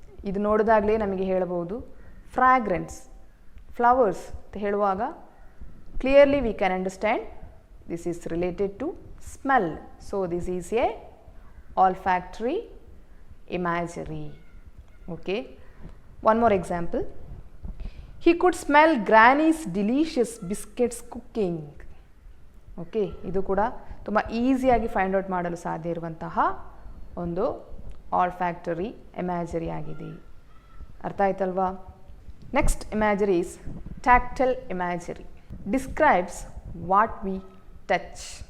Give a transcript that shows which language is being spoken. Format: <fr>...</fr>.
<kn>ಇದು ನೋಡಿದಾಗಲೇ ನಮಗೆ ಹೇಳಬಹುದು</kn> <en>fragrance, flowers</en> <kn>ಅಂತ ಹೇಳುವಾಗ</kn> <en>Clearly we can understand this is related to smell. So this is a olfactory imagery. Okay, one more example. He could smell Granny's delicious biscuits cooking.</en> <kn>Okay, ಇದು ಕೂಡ ತುಂಬ ಈಸಿಯಾಗಿ find out ಮಾಡಲು ಸಾಧ್ಯ ಇರುವಂತಹ ಒಂದು ಆಲ್ಫ್ಯಾಕ್ಟರಿ ಇಮ್ಯಾಜರಿ ಆಗಿದೆ. ಅರ್ಥ ಆಯ್ತಲ್ವಾ?</kn> <en>Next imagery is tactile imagery. Describes what we touch.</en>